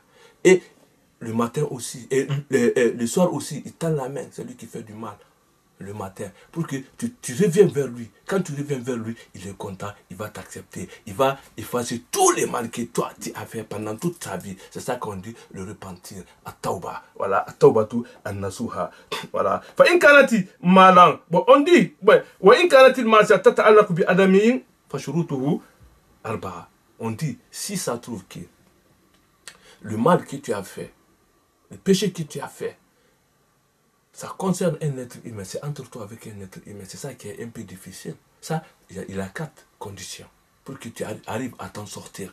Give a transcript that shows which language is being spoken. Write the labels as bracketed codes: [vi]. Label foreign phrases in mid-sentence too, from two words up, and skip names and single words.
[fr] Et le matin aussi, et le soir aussi, il tend la main, celui qui fait du mal le matin, pour que tu reviennes vers lui. Quand tu reviens vers lui, il est content, il va t'accepter, il va effacer tous les mal que toi tu as fait pendant toute ta vie. C'est ça qu'on dit le repentir. At-tawba. Voilà, [ar] التوبة النصوح. Voilà. فإن كانت مالا. [fr] Bon, on dit, [ar] وإن كانت المعصية تتعلق بآدميين فشروطه أربعة. [fr] On dit, si ça trouve que le mal que tu as fait, le péché que tu as fait, ça concerne un être humain, c'est entre toi avec un être humain. C'est ça qui est un peu difficile. Ça, il a 4 conditions pour que tu arrives à t'en sortir.